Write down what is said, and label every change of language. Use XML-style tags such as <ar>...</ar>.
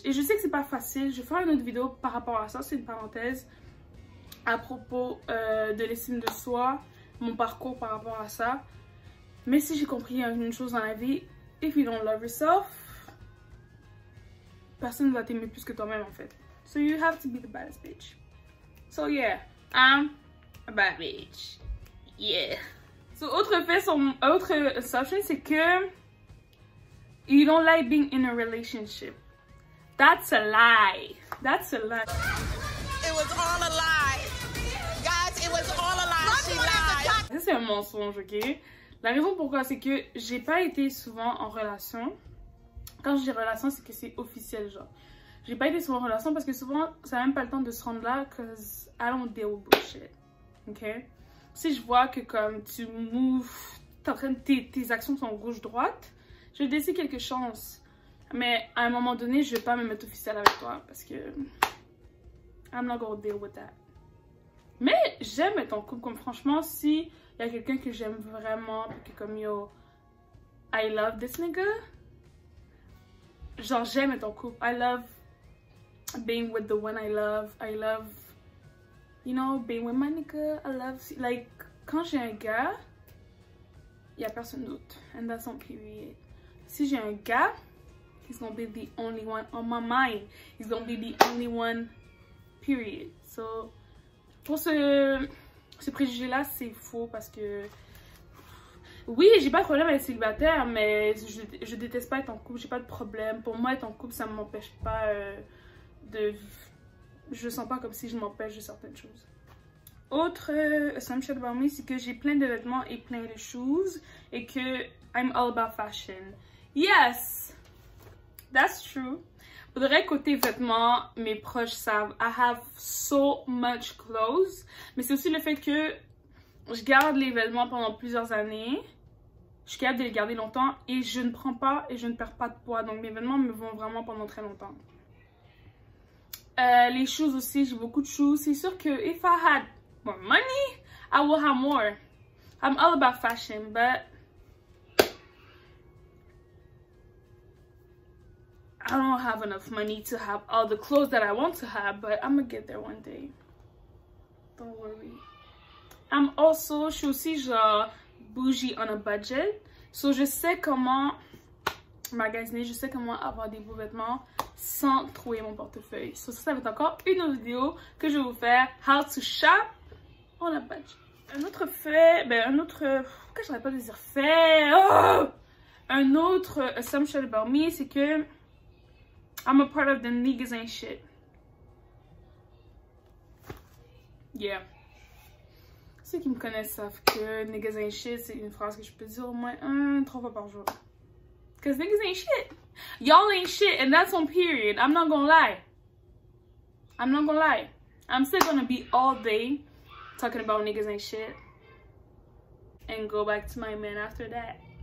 <fr>Et je sais que c'est pas facile. Je vais faire une autre vidéo par rapport à ça. C'est une parenthèse à propos de l'estime de soi, mon parcours par rapport à ça. Mais si j'ai compris une chose dans la vie,</fr> <en>if you don't love yourself,</en> <fr>personne ne va t'aimer plus que toi-même en fait.</fr> <en>So you have to be the baddest bitch. So yeah, I'm a bad bitch. Yeah. So</en> <fr>autre assumption, c'est que</fr> <en>you don't like being in a relationship. That's a lie. That's a lie. It was all a lie. Guys, it was all a lie. She lied.</en> <fr>Ça c'est un mensonge, ok? La raison pourquoi, c'est que j'ai pas été souvent en relation. Quand je dis relation, c'est que c'est officiel, genre. J'ai pas été souvent en relation parce que souvent, ça n'a même pas le temps de se rendre là,</fr> <en>cause I don't deal with bullshit.</en> <fr>Ok? Si je vois que comme tu moves, tes actions sont gauche-droite, je vais te laisser quelque chance. Mais à un moment donné, je vais pas me mettre officiel avec toi parce que</fr> <en>I'm not gonna deal with that.</en> <fr>Mais j'aime être en couple, comme franchement, si il y a quelqu'un que j'aime vraiment, que comme</fr> <en>yo, I love this nigga.</en> <fr>Genre j'aime être en couple.</fr> <en>I love being with the one I love. I love, you know, being with my nigga. I love, like,</en> <fr>quand j'ai un gars, il y a personne d'autre.</fr> <en>And that's on period.</en> <fr>Si j'ai un gars,</fr> <en>he's gonna be the only one on my mind. He's gonna be the only one, period.</en> <fr>So, pour ce préjugé-là, c'est faux parce que oui, j'ai pas de problème à être célibataire, mais je déteste pas être en couple, j'ai pas de problème. Pour moi, être en couple, ça ne m'empêche pas de... Je sens pas comme si je m'empêche de certaines choses. Autre assumption about me, c'est que j'ai plein de vêtements et plein de shoes et que</fr> <en>I'm all about fashion. Yes, that's true.</en> <fr>Faudrait côté vêtements, mes proches savent,</fr> <en>I have so much clothes.</en> <fr>Mais c'est aussi le fait que je garde les vêtements pendant plusieurs années. Je suis capable de les garder longtemps et je ne prends pas et je ne perds pas de poids. Donc mes vêtements me vont vraiment pendant très longtemps. Les shoes aussi, j'ai beaucoup de shoes. C'est sûr que</fr> <en>if I had more money, I will have more. I'm all about fashion, but I don't have enough money to have all the clothes that I want to have, but I'm gonna get there one day. Don't worry.</en> <fr>Je suis aussi genre</fr> <en>bougie on a budget.</en> <fr>So je sais comment magasiner, je sais comment avoir des beaux vêtements sans trouver mon portefeuille. So ça va être encore une autre vidéo que je vais vous faire.</fr> <en>How to shop on a budget.</en> <fr>Un autre fait, pourquoi j'arrête pas de dire fait? Oh!</fr> <en>Un autre assumption about me, c'est que I'm a part of the niggas ain't shit.</en> <fr>Yeah. Ceux qui me connaissent savent que</fr> <en>niggas ain't shit,</en> <fr>c'est une phrase que je peux dire au moins 3 fois par jour.</fr> <en>Cause niggas ain't shit. Y'all ain't shit and that's on period. I'm not gonna lie. I'm not gonna lie. I'm still gonna be all day talking about niggas ain't shit. And go back to my man after that.</en>